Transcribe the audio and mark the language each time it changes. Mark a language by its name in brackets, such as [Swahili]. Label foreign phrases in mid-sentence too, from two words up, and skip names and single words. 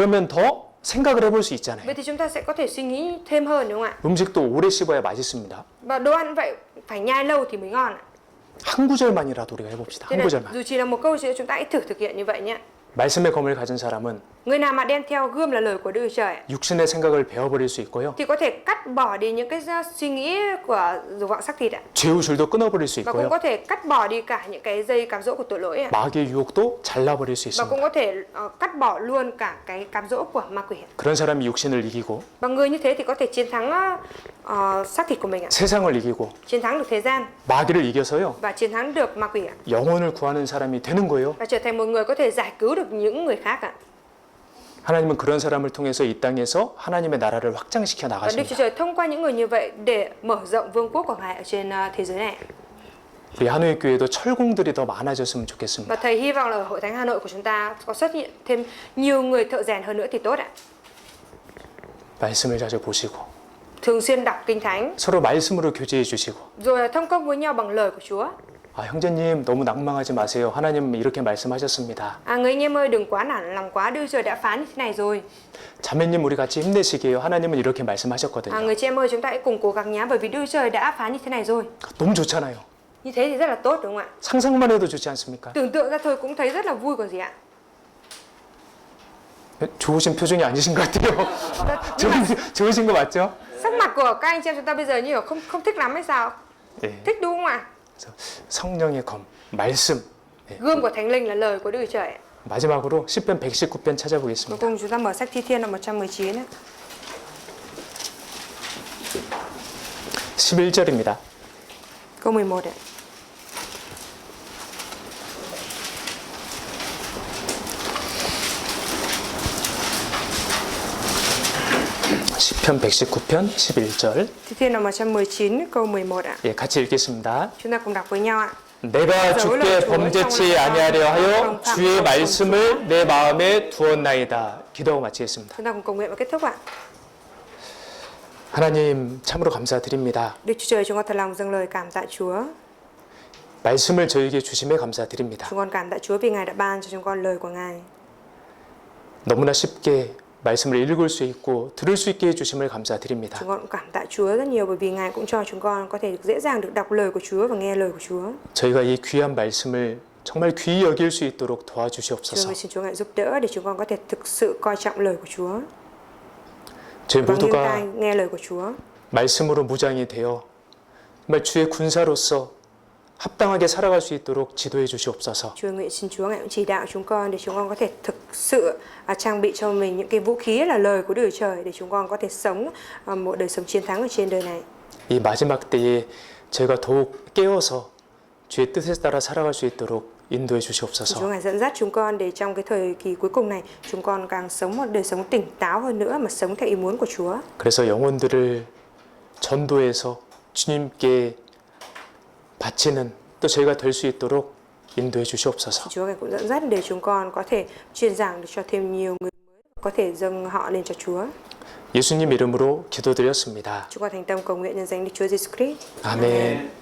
[Korean] 그러면 더 생각을 해볼 수 있잖아요. [Vietnamese] Vậy thì chúng ta sẽ có thể suy nghĩ thêm hơn đúng không ạ? [Korean] 음식도 오래 씹어야 맛있습니다. [Vietnamese] Và đồ ăn vậy phải nhai lâu thì mới ngon ạ. [Korean] 한 구절만이라도 우리가 해봅시다. [Vietnamese] Thế [Korean] 한 [Vietnamese] nên [Korean] 구절만. [Vietnamese] dù chỉ là một câu chữ chúng ta hãy thử thực hiện như vậy nhé. [Korean] 말씀의 검을 가진 사람은 [Vietnamese] Người nào mà đem theo gươm là lời của Đức Chúa Trời ạ, [Korean] 육신의 생각을 베어버릴 수 있고요. [Vietnamese] thì có thể cắt bỏ đi những cái suy nghĩ của dục vọng xác thịt ạ. [Korean] 죄우술도 끊어버릴 수 [Vietnamese] Và cũng [Korean] 있고요. [Vietnamese] có thể cắt bỏ đi cả những cái dây cám dỗ của tội lỗi ạ. [Korean] 마귀의 유혹도 잘라버릴 수 [Vietnamese] Và cũng [Korean] 있습니다. [Vietnamese] có thể cắt bỏ luôn cả cái cám dỗ của ma quỷ ạ. [Korean] 그런 사람이 육신을 이기고 [Vietnamese] Và người như thế thì có thể chiến thắng xác thịt của mình ạ. [Korean] 세상을 이기고 [Vietnamese] Chiến thắng được thế gian [Korean] 마귀를 이겨서요. [Vietnamese] và chiến thắng được ma quỷ ạ. [Korean] 영혼을 구하는 사람이 되는 거예요. [Vietnamese] Và trở thành một người có thể giải cứu được những người khác ạ. [Korean] 하나님은 그런 사람을 통해서 이 땅에서 하나님의 나라를 확장시켜 [Vietnamese] Và Đức Chúa [Korean] 나가십니다. [Vietnamese] Trời thông qua những người như vậy để mở rộng vương quốc của Ngài ở trên thế giới này. [Korean] 우리 한우의 교회도 철공들이 더 많아졌으면 좋겠습니다. [Vietnamese] Và thầy hy vọng là ở Hội Thánh Hà Nội của chúng ta có xuất hiện thêm nhiều người thợ rèn hơn nữa thì tốt ạ. [Korean] 말씀을 자주 보시고 [Vietnamese] Thường xuyên đọc Kinh Thánh, [Korean] 서로 말씀으로 교제해 주시고 [Vietnamese] rồi thông công với nhau bằng lời của Chúa. [Korean] 아, 형제님 너무 낭망하지 마세요. 하나님 이렇게 말씀하셨습니다. [Vietnamese] Người anh em ơi, đừng quá nản lòng quá, Đức Chúa Trời đã phán như thế này rồi. [Korean] 자매님 우리 같이 힘내시게요. 하나님은 이렇게 말씀하셨거든요. [Vietnamese] Người chị em ơi, chúng ta hãy cùng cố gắng nhé, bởi vì Đức Chúa Trời đã phán như thế này rồi. [Korean] 너무 좋잖아요. [Vietnamese] Như thế thì rất là tốt đúng không ạ? [Korean] 상상만 해도 좋지 않습니까? [Vietnamese] Tưởng tượng ra thôi cũng thấy rất là vui còn gì ạ. [Korean] 좋으신 표정이 아니신 것 같아요. 좋으신 거 맞죠? [Vietnamese] Sắc mặt của các anh chị em chúng ta bây giờ như là không thích lắm hay sao? [Korean] 예. [Vietnamese] Thích đúng không ạ? [Korean] 그래서 성령의 검, 말씀. [Vietnamese] Gươm của Thánh Linh là lời của Đức Chúa Trời. [Korean] 마지막으로 시편 119편 [Vietnamese] Cuối [Korean] 찾아보겠습니다. [Vietnamese] cùng chúng ta mở sách Thi Thiên là 119 ấy. [Korean] 11절입니다. [Vietnamese] Câu 11 ạ. [Korean] 시편 119편 11절. [Vietnamese] Thi Thiên là 119 câu 11 ạ. [Korean] 예, 같이 읽겠습니다. [Vietnamese] Chúng ta cùng đọc với nhau ạ. [Korean] 내가 주께 범죄치 아니하려 하여 주의 말씀을 내 마음에 두었나이다. 기도하고 마치겠습니다. [Vietnamese] Chúng ta cùng cầu nguyện và kết thúc ạ. [Korean] 하나님 참으로 감사드립니다. [Vietnamese] Đức Chúa Trời, chúng con thật lòng dâng lời cảm tạ Chúa. [Korean] 말씀을 저에게 주심에 감사드립니다. [Vietnamese] Chúng con cảm tạ Chúa vì Ngài đã ban cho chúng con lời của Ngài. [Korean] 너무나 쉽게 말씀을 읽을 수 있고 들을 수 있게 해주심을 감사드립니다. [Vietnamese] Chúng con cũng cảm tạ Chúa rất nhiều bởi vì Ngài cũng cho chúng con có thể dễ dàng được đọc lời của Chúa và nghe lời của Chúa. [Korean] 저희가 이 귀한 말씀을 정말 귀히 여길 수 있도록 [Vietnamese] Chúa [Korean] 도와주시옵소서. [Vietnamese] ơi, xin Chúa Ngài giúp đỡ để chúng con có thể thực sự coi trọng lời của Chúa [Korean] 저희 [Vietnamese] và nghiêng tai [Korean] 모두가 [Vietnamese] nghe lời của Chúa. [Korean] 말씀으로 무장이 되어 정말 주의 군사로서 합당하게 살아갈 수 있도록 지도해 주시옵소서. [Vietnamese] Chúa nguyện xin Chúa Ngài cũng chỉ đạo chúng con để chúng con có thể thực sự trang bị cho mình những cái vũ khí là lời của Đức Chúa Trời để chúng con có thể sống một đời sống chiến thắng ở trên đời này. [Korean] 이 마지막 때에 저희가 더욱 깨어서 주의 뜻에 따라 살아갈 수 있도록 인도해 [Vietnamese] Chúa [Korean] 주시옵소서. [Vietnamese] Ngài dẫn dắt chúng con để trong cái thời kỳ cuối cùng này chúng con càng sống một đời sống tỉnh táo hơn nữa mà sống theo ý muốn của Chúa. [Korean] 그래서 영혼들을 전도해서 주님께 바치는 또 저희가 될 수 있도록 인도해 주시옵소서. [Vietnamese] Chúa Ngài cũng dẫn dắt để chúng con có thể truyền giảng được cho thêm nhiều người mới có thể dâng họ lên cho Chúa. [Korean] 예수님 이름으로 기도드렸습니다. [Vietnamese] Chúng con thành tâm cầu nguyện nhân danh Đức Chúa Giêsu Christ. [Korean] 아멘.